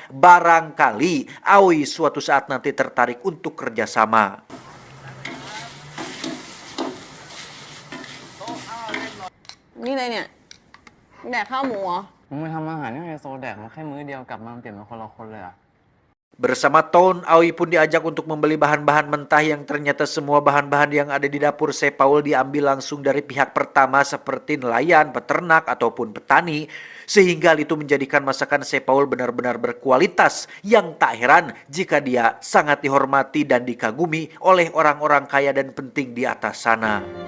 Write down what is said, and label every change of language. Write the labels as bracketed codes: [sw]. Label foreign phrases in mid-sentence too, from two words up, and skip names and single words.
[id] Barangkali Aoi suatu saat nanti tertarik untuk kerjasama. [th] Ini อะไรเนี่ยแดกข้าวหมูเหรอ มึงไปทำอาหารให้ไฮโซแดกมาแค่มื้อเดียวกลับมาเปลี่ยนเป็นคนละคนเลยอ่ะ [id] Bersama Ton, Aoi pun diajak untuk membeli bahan-bahan mentah yang ternyata semua bahan-bahan yang ada di dapur Sepaul diambil langsung dari pihak pertama seperti nelayan, peternak, ataupun petani. Sehingga hal itu menjadikan masakan Sepaul benar-benar berkualitas, yang tak heran jika dia sangat dihormati dan dikagumi oleh orang-orang kaya dan penting di atas sana.